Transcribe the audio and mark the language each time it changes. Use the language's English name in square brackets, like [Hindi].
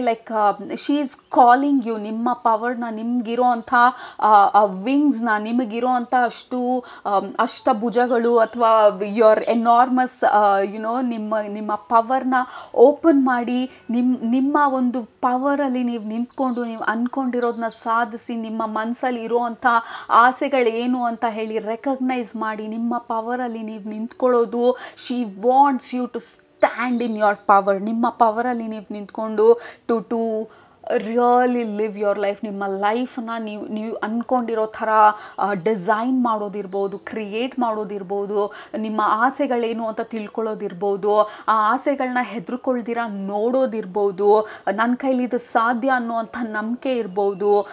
[English] Like she is calling you. [Kannada] ನಿಮ್ಮ ಪವರ್ನ, ನಿಮಗಿರೋ ಅಂಥ ವಿಂಗ್ಸ್ನ, ನಿಮಗಿರೋ ಅಂಥ ಅಷ್ಟಭುಜಗಳು ಅಥವಾ ಯುವರ್ ಎನಾರ್ಮಸ್ ನಿಮ್ಮ ಪವರ್ನ ಓಪನ್ ಮಾಡಿ ನಿಮ್ಮ ಒಂದು ಪವರಲ್ಲಿ ನೀವು ನಿಂತ್ಕೊಂಡು ನೀವು ಅಂದ್ಕೊಂಡಿರೋದನ್ನ ಸಾಧಿಸಿ, ನಿಮ್ಮ ಮನಸ್ಸಲ್ಲಿ ಇರೋವಂಥ ಆಸೆಗಳೇನು ಅಂತ ಹೇಳಿ ರೆಕಗ್ನೈಸ್ ಮಾಡಿ ನಿಮ್ಮ ಪವರಲ್ಲಿ ನೀವು ನಿಂತ್ಕೊಳ್ಳೋದು. [English] She wants you to stand in your power. [Kannada] ನಿಮ್ಮ ಪವರಲ್ಲಿ ನೀವು ನಿಂತ್ಕೊಂಡು [English] To really live your life. [Kannada] ನಿಮ್ಮ ಲೈಫನ್ನ ನೀವು ಅಂದ್ಕೊಂಡಿರೋ ಥರ ಡಿಸೈನ್ ಮಾಡೋದಿರ್ಬೋದು, ಕ್ರಿಯೇಟ್ ಮಾಡೋದಿರ್ಬೋದು, ನಿಮ್ಮ ಆಸೆಗಳೇನು ಅಂತ ತಿಳ್ಕೊಳ್ಳೋದಿರ್ಬೋದು, ಆ ಆಸೆಗಳನ್ನ ಹೆದರ್ಕೊಳ್ದಿರ ನೋಡೋದಿರ್ಬೋದು, ನನ್ನ ಕೈಲಿ ಇದು ಸಾಧ್ಯ ಅನ್ನೋವಂಥ ನಂಬಿಕೆ ಇರ್ಬೋದು.